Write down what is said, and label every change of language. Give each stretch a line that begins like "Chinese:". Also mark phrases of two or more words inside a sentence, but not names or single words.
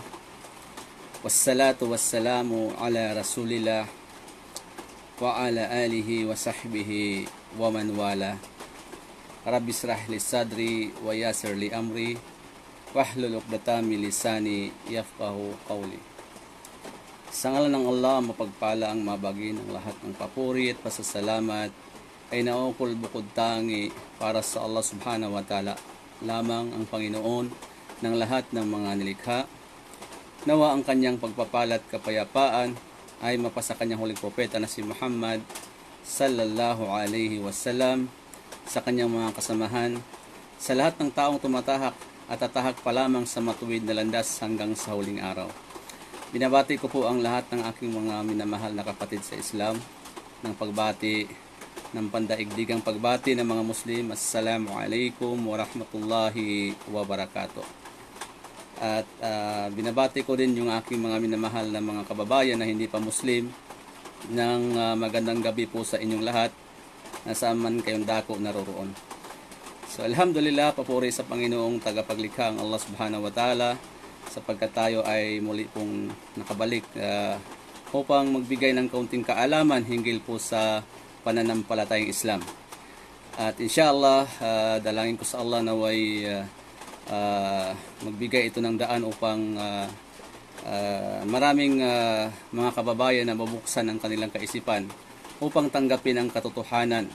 Arabic: والصلاة والسلام على رسول الله وعلى آله وصحبه ومن والاه. رب اشرح لي صدري ويسر لي أمري واحلل عقدة من لساني يفقهوا قولي.
Filipino: Sa ngalan ng Allah, mapagpala ang mabagi ng lahat ng papuri at pasasalamat ay naukol bukod tangi para sa Allah
Arabic: سبحانه وتعالى,
Filipino: lamang ang Panginoon ng lahat ng mga nilikha. Nawa ang kanyang pagpapalat kapayapaan ay mapasa kanyang huling propeta na si Muhammad
Arabic: صلى الله عليه وسلم,
Filipino: sa kanyang mga kasamahan, sa lahat ng taong tumatahak at tatahak pa lamang sa matuwid na landas hanggang sa huling araw. Binabati ko po ang lahat ng aking mga minamahal na kapatid sa Islam ng pagbati ng pandaigdigang pagbati ng mga Muslim.
Arabic: السلام عليكم ورحمة الله وبركاته.
Filipino: At binabati ko din yung aking mga minamahal na mga kababayan na hindi pa Muslim ng magandang gabi po sa inyong lahat, nasaan man kayong dako naroroon. So alhamdulillah, papuri sa Panginoong tagapaglikha ang Allah
Arabic: سبحانه وتعالى,
Filipino: sapagkat tayo ay muli pong nakabalik upang magbigay ng kaunting kaalaman hinggil po sa pananampalatayang Islam. At inshallah, dalangin ko sa Allah naway magbigay ito ng daan upang maraming mga kababayan na mabuksan ang kanilang kaisipan upang tanggapin ang katotohanan.